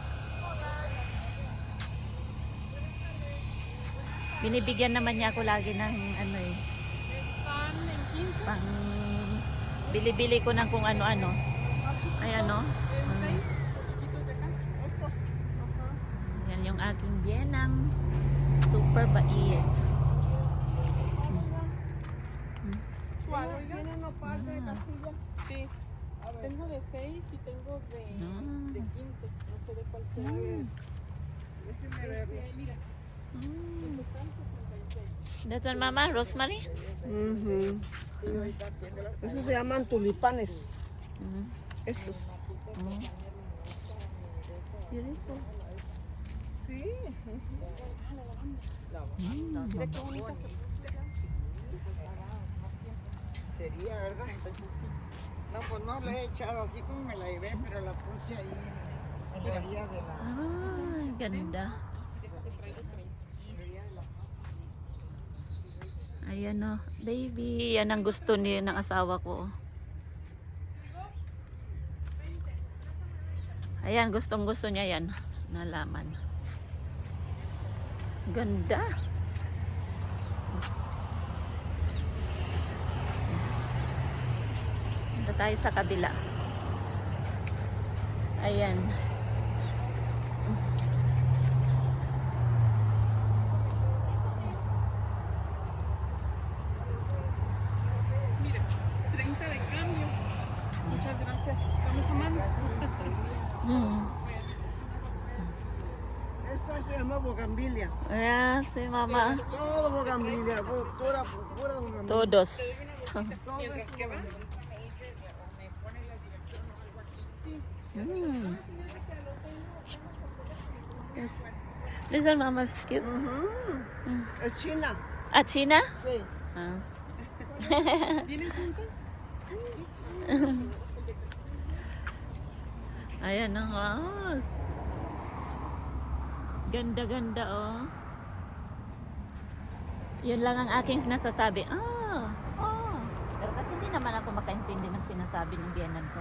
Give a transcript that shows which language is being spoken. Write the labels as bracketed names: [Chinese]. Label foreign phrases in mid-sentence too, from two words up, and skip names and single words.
[Filipino] Binibigyan naman niya ako lagi ng ano eh. Pang bili-bili ko ng kung ano-ano. Ayan, no? Yan yung aking biyanang super bait. [Spanish] Tengo de 6 y tengo de 15. No sé de cuál quiero. Déjenme verlos. Mira. [English] That one, mama, rosemary? [Spanish] Esos se llaman tulipanes. Estos. [English] Beautiful. [Spanish] Sí. Mira qué bonita. Sería, ¿verdad? No, pues no le he echado así como me la llevé, pero la puse ahí en la orilla de la... [Filipino] Ah, ganda. Ayan, no. Baby, yan ang gusto niya ng asawa ko. Ayan, gustong gusto niya yan. Nalaman. Ganda. Punta tayo sa kabila. Ayan. [Spanish] Mira, 30 de cambio. Muchas gracias. Vamos a mano. Esta se llama bogambilia. [Filipino] Ayan, si mama. [Spanish] Todo bogambilia, pura bogambilia. Todos. [English] Yes. This is mama's cute. [Spanish] Es china. Ah, China? Sí. Ah. ¿Tienen juntas? [Filipino] Ayan ang house. Ganda-ganda, oh. Yun lang ang aking sinasasabi. Pero kasi hindi naman ako makaintindi ng sinasabi ng biyanan ko.